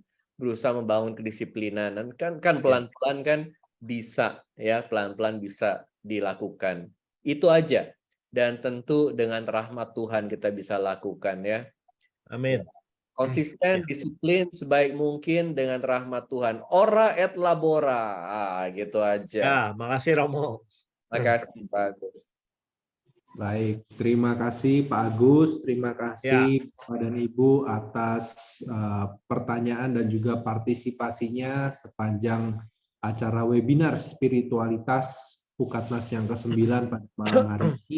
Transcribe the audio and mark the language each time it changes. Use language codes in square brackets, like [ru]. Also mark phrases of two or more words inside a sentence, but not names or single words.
[id] Berusaha membangun kedisiplinan, dan kan pelan-pelan kan bisa ya, pelan-pelan bisa dilakukan. Itu aja. Dan tentu dengan rahmat Tuhan kita bisa lakukan ya. Amin. Konsisten, disiplin sebaik mungkin dengan rahmat Tuhan. [la] Ora et labora. [id] Gitu aja. Ya, makasih Romo. Makasih Pak Agus. Baik, terima kasih Pak Agus, terima kasih Bapak dan Ibu atas pertanyaan dan juga partisipasinya sepanjang acara webinar spiritualitas Pukatnas yang ke-9 pada malam hari ini.